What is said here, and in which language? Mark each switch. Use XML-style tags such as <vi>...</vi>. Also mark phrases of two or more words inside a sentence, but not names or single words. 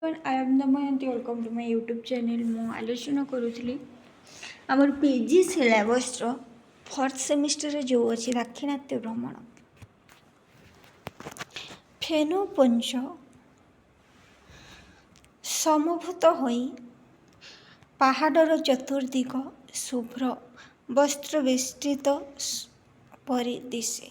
<en>I am Damayanti. Welcome to my YouTube channel.</en> <or>ମୁଁ ଆଲୋଚନା କରୁଥିଲି ଆମର PG ସିଲାବସ୍ର ଫୋର୍ଥ ସେମିଷ୍ଟରରେ ଯେଉଁ ଅଛି ଦାକ୍ଷିଣାତ୍ୟ ଭ୍ରମଣ ଫେନୋପଞ୍ଚ ସମଭୂତ ହୋଇ ପାହାଡ଼ର ଚତୁର୍ଦିଗ ଶୁଭ୍ର ବସ୍ତ୍ରବେଷ୍ଟିତ ପରି ଦିଶେ।</or>